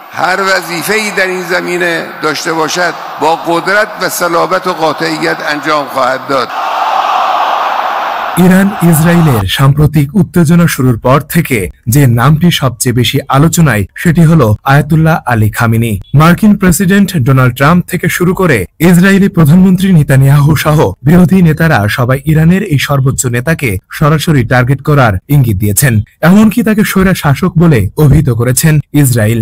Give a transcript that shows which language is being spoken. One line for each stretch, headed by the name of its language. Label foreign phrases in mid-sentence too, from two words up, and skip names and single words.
Persian: هر وظیفه‌ای در این زمینه داشته باشد با قدرت و صلابت و قاطعیت انجام خواهد داد।
Bangla: ইরান ইসরায়েলের সাম্প্রতিক উত্তেজনা শুরুর পর থেকে যে নামটি সবচেয়ে বেশি আলোচনায় সেটি হলো আয়াতুল্লাহ আলী খামেনি। মার্কিন প্রেসিডেন্ট ডোনাল্ড ট্রাম্প থেকে শুরু করে ইসরায়েলি প্রধানমন্ত্রী নেতানিয়াহু সহ বিরোধী নেতারা সবাই ইরানের এই সর্বোচ্চ নেতাকে সরাসরি টার্গেট করার ইঙ্গিত দিয়েছেন, এমনকি তাকে স্বৈর শাসক বলে অভিহিত করেছেন ইসরায়েল।